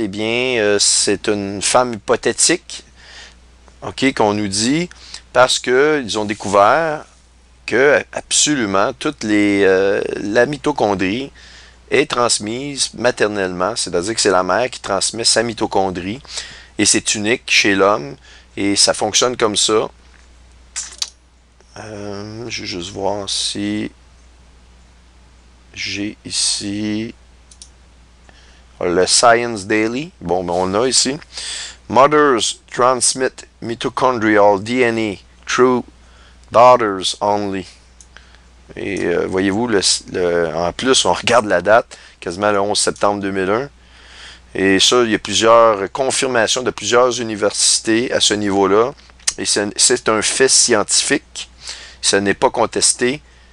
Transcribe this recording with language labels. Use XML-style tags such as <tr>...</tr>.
<fr>Eh bien, c'est une femme hypothétique, ok, qu'on nous dit, parce qu'ils ont découvert que absolument toute la mitochondrie est transmise maternellement, c'est-à-dire que c'est la mère qui transmet sa mitochondrie, et c'est unique chez l'homme, et ça fonctionne comme ça. Je vais juste voir si j'ai ici le Science Daily. Bon, ben on l'a ici.</fr> <en>Mothers transmit mitochondrial DNA through daughters only.</en> <fr>Et voyez-vous, en plus, on regarde la date, quasiment le 11 septembre 2001. Et ça, il y a plusieurs confirmations de plusieurs universités à ce niveau-là. Et c'est un fait scientifique. Ça n'est pas contesté.</fr>